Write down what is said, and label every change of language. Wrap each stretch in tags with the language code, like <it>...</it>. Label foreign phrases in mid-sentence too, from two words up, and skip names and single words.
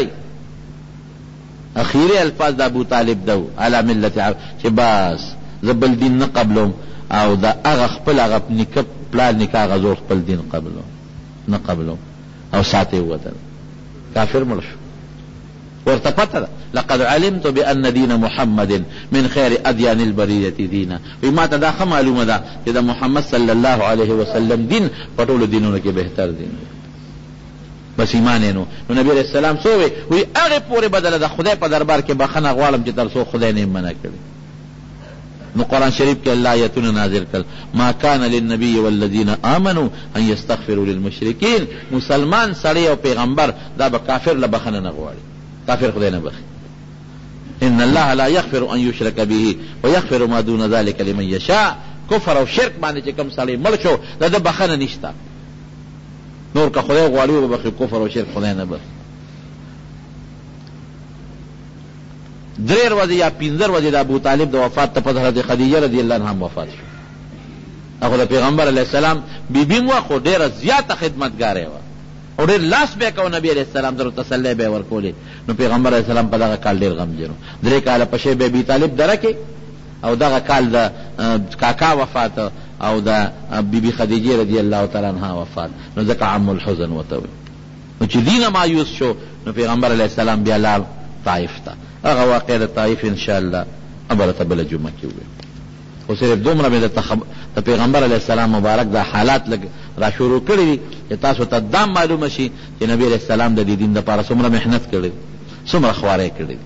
<ps>اخیری الفاظ د ابو طالب دو علی ملت عبد چې بس زه بل دین نه قبلوم او د هغه خپل هغه نیکه پلار نیکه هغه زور خپل دین نه قبلوم او ساعت یې ووتل، کافر مړ شو. ورته پته ده</ps> <ar>لقد علمت بأن دین محمد من خیر ادیان البریة دینا،</ar> <ps>وی ما ته دا ښه معلومه ده چې د محمد</ps> <ar>صلی الله علیه وسلم</ar> <ps>دین په ټولو دینونو کې بهتر دین دی. بس ایمان یې نو نبی</ps> <ar>علیہ السلام</ar> <ps>څه وی وی هغې پورې بدله د خدای په دربار کې بخښنه غواړم چې تر څو خدای نه یې منع کړي. نو قرآن شریف کې الله آیتونه نازل کړل</ps> <ar>ما کان للنبی والذین آمنوا ان یستغفروا للمشرکین.</ar> <ps>مسلمان سړی او پیغمبر دا به کافر له بخښنه نه غواړي، کافر خدای نه بخي.</ps> <ar>ان الله لا یغفر ان یشرک به ویغفر ما دون ذلک لمن یشاء.</ar> <ps>کفر او شرک باندې چې کوم سړی مړ شو دا د بخښنه نشته، نور که خدای غواړي وبخي، کفر او شرک خدای نه بخي. 3 ورځې یا 15 ورځې د ابو طالب د وفات ته پس حضرت خدیجه</ps> <ar>رضی الله عنها</ar> <ps>وفات شو. هغه د پیغمبر</ps> <ar>علیه السلام</ar> <ps>بیبي وه خو ډېره زیاته خدمتګاره وه او ډېر لاس به یې کوه نبي</ps> <ar>علیه السلام</ar> <ps>ته تسلی به یې ورکولې. نو پیغمبر</ps> <ar>علیه السلام</ar> <ps>په دغه کال ډېر غمجن و. 3 کاله په شیب ابي طالب دره کې او دغه کال د کاکا وفات او د بیبي خدیجه</ps> <ar>رضی الله تعالی عنها</ar> <ps>وفات. نو ځکه</ps> <ar>عم الحزن</ar> <ps>ورته وایي. نو چې دینه مایوس شو نو پیغمبر</ps> <ar>علیه السلام</ar> <ps>بیا لاړ طائف ته. هغه واقع د طائف انشاءالله ابرته بله جمعه کې ووایو. خو صرف دومره مې د پیغمبر</ps> <ar>علیه السلام</ar> <ps>مبارک دا حالات لږ را شروع کړي دي چې تاسو ته دا معلومه شي چې نبی</ps> <ar>علیه السلام</ar> <ps>د دې دین دپاره څومره محنت کړی، څومره خوارۍ کړی دي.</ps>